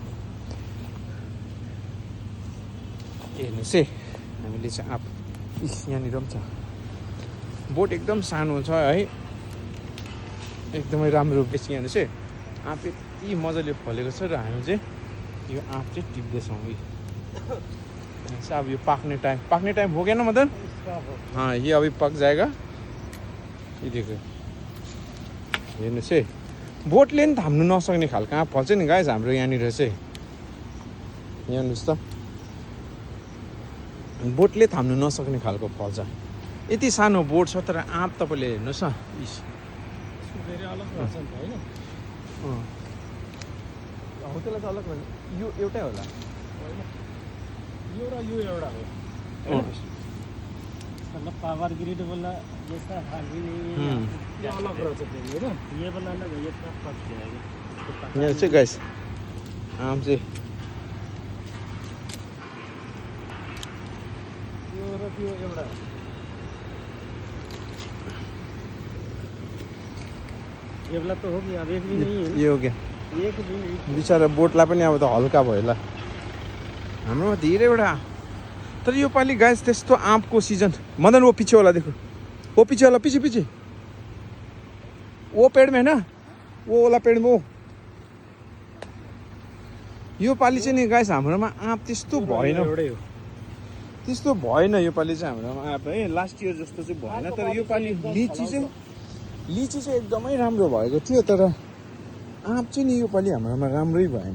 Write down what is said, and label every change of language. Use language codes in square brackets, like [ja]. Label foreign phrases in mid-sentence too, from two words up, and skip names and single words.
[ne] हेर्नुहोस् है हामीले चाहिँ आँप यहाँनिर पनि छ। बोट एकदम सानो छ है, एकदमै राम्रो बेसी। हेर्नुहोस् है आँप यति मजाले फलेको छ र हामी चाहिँ यो आँप चाहिँ टिप्दैछौँ। अब यो पाक्ने टाइम [hi] हो गया ना [ne] मदन? [hi] हाँ ये अभी पक जाएगा। ये देखो [ne] हेर्नुहोस् है बोटले नि थाम्नु नसक्ने खालको आँप फल्छ नि गाइस हाम्रो यहाँनिर चाहिँ। हेर्नुहोस् त बोटले थाम्नु नसक्ने खालको फल्छ। यति सानो बोट छ तर आँप तपाईँले हेर्नुहोस् न हो त्यसलाई त अलग भन्नु। यो एउटै होला यो र यो एउटा हो। [hi] मतलब पावर ग्रिड वाला जैसा हाली ये अलग [ne] रहेछ हैन। [hi] ये वाला अलग है, ये सब पक जाएगा। [ne] यहाँ चाहिँ गाइस आम चाहिँ यो र त्यो एउटा [hi] ये वाला तो हो गया, अब एक भी नहीं है। ये हो गया एक भी नहीं। [ne] बिचारा बोटलाई पनि अब त हल्का भयो ल। हाम्रोमा धेरैवटा तर यो पालि गाइस त्यस्तो आँपको सिजन। [hi] मदन वो पीछे वाला देखो, वो पीछे वाला पीछे वो पेड़ में है ना, वो वाला पेड़ में वो। [ne] यो पालि चाहिँ नि गाइस हाम्रोमा आँप त्यस्तो भएन, त्यस्तो भएन यो पालि चाहिँ हाम्रोमा आँप है। [en] Last year [ne] जस्तो चाहिँ भएन। तर यो पालि लिची चाहिँ एकदमै राम्रो भएको थियो। तर आँप चाहिँ नि यो पालि हाम्रोमा राम्रै भएन।